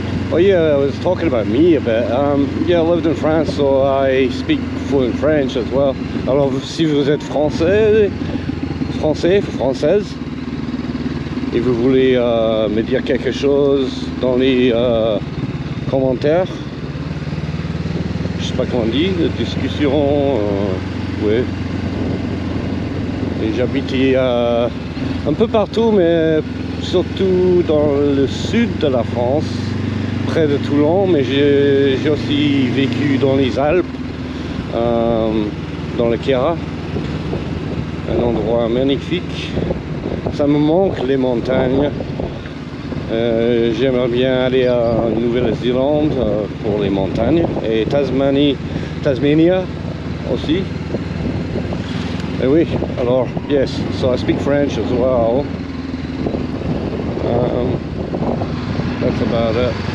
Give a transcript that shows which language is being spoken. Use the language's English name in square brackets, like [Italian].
[English] Well, yeah, I was talking about me a bit. Yeah, I lived in France, so I speak fluent French as well. [French] Alors, si vous êtes français, française, et vous voulez me dire quelque chose dans les commentaires, je sais pas comment on dit, discussion, ouais. Et j'habite un peu partout, mais surtout dans le sud de la France, près de Toulon, mais j'ai aussi vécu dans les Alpes, dans le Queyras, un endroit magnifique. Ça me manque, les montagnes. J'aimerais bien aller à Nouvelle-Zélande pour les montagnes, et Tasmania aussi. Et oui, alors, [English] yes, so I speak French as well. That's about it.